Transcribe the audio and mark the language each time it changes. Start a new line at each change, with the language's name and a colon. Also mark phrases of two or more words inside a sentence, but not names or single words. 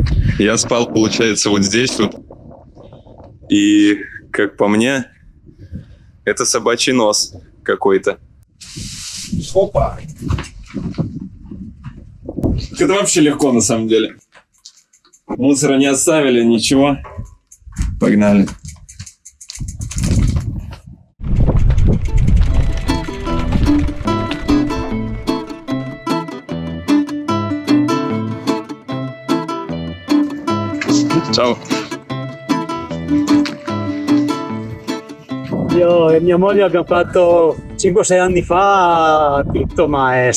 Russian: Я спал, получается, вот здесь вот. И, как по мне, это собачий нос какой-то. Опа! Это вообще легко, на самом деле. Мусора не оставили, ничего. Погнали.
Italian: Ciao. Io e mia moglie abbiamo fatto 5-6 anni fa tutto, ma è